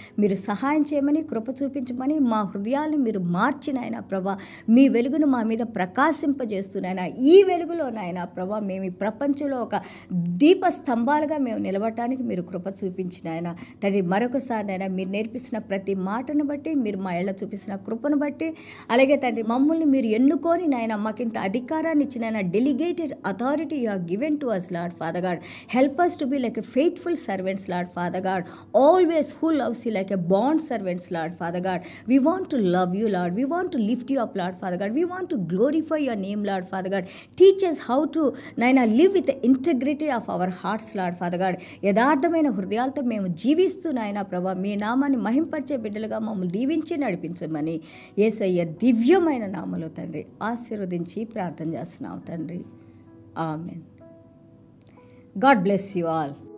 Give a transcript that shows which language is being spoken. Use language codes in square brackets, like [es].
[te] మీరు సహాయం చేయమని, కృప చూపించమని, మా హృదయాలను మీరు మార్చిన ఆయన ప్రభా, మీ వెలుగును మా మీద ప్రకాశింపజేస్తున్నాయన, ఈ వెలుగులో నాయన ప్రభా మేము ఈ ప్రపంచంలో ఒక దీప స్తంభాలుగా మేము నిలబడటానికి మీరు కృప చూపించిన ఆయన తండ్రి. మరొకసారి నాయన మీరు నేర్పిస్తున్న ప్రతి మాటను బట్టి, మీరు మా ఏళ్ళ చూపిస్తున్న కృపను బట్టి, అలాగే తండ్రి మమ్మల్ని మీరు ఎన్నుకొని నాయన మాకింత అధికారాన్ని ఇచ్చిన ఆయన, [en] Delegated authority you have given to us Lord Father God. Help us to be like a faithful servants Lord Father God, always who loves you like a bond servants Lord Father God. We want to love you Lord, we want to lift you up Lord Father God, we want to glorify your name Lord Father God. Teach us how to naina live with the integrity of our hearts Lord Father God. [te] యథార్థమైన హృదయాలతో మేము జీవిస్తూ నాయన ప్రభా మీ నామాన్ని మహింపరిచే బిడ్డలుగా మమ్మల్ని దీవించి నడిపించమని యేసయ్య దివ్యమైన నామములో తండ్రి ఆశీర్వదించి ప్రార్థన చేస్తున్నాం తండ్రి. Amen. [en] God bless you all.